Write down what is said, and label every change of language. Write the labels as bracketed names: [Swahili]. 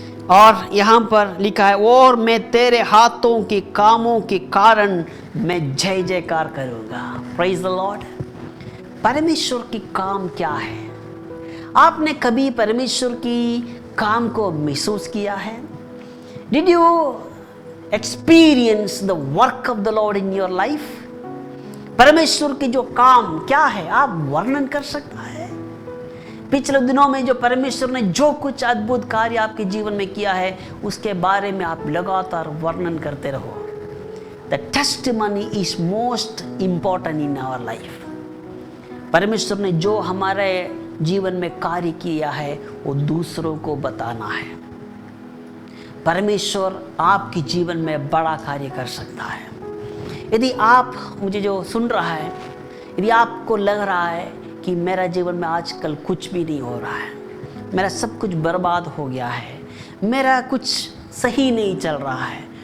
[Hindi] और यहाँ पर लिखा है, और मैं तेरे हाथों के कामों के कारण मैं जय जयकार करूँगा। [English] Praise the lord. [Hindi] परमेश्वर की काम क्या है? आपने कभी परमेश्वर की काम को महसूस किया है? [English] Did you experience the work of the Lord in your life? [Hindi] परमेश्वर की जो काम क्या है आप वर्णन कर सकता है? पिछले दिनों में जो परमेश्वर ने जो कुछ अद्भुत कार्य आपके जीवन में किया है उसके बारे में आप लगातार वर्णन करते रहो। [English] The testimony is most important in our life. [Hindi] परमेश्वर ने जो हमारे जीवन में कार्य किया है वो दूसरों को बताना है। परमेश्वर आपके जीवन में बड़ा कार्य कर सकता है। यदि आप मुझे जो सुन रहा है, यदि आपको लग रहा है कि मेरा जीवन में आजकल कुछ भी नहीं हो रहा है, मेरा सब कुछ बर्बाद हो गया है, मेरा कुछ सही नहीं चल रहा है,